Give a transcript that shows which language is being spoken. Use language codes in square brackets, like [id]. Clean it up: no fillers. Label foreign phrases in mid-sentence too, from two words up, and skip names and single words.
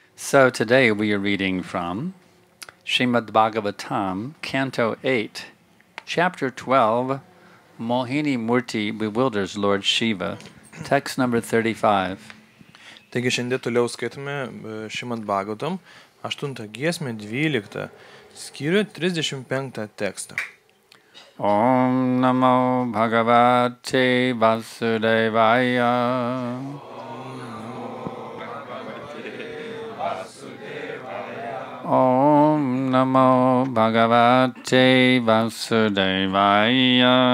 [en] So today we are reading from Srimad Bhagavatam, Canto 8, Chapter 12, Mohini Murti bewilders Lord Shiva, text number 35. [lt] Taigi šiandien toliau skaitome Šrimad Bhagavatam, 8 giesmę, 12 skyrių, 35 tekstą. [sa] ॐ नमो भगवते वासुदेवाय. ॐ नमो भगवते वासुदेवाय.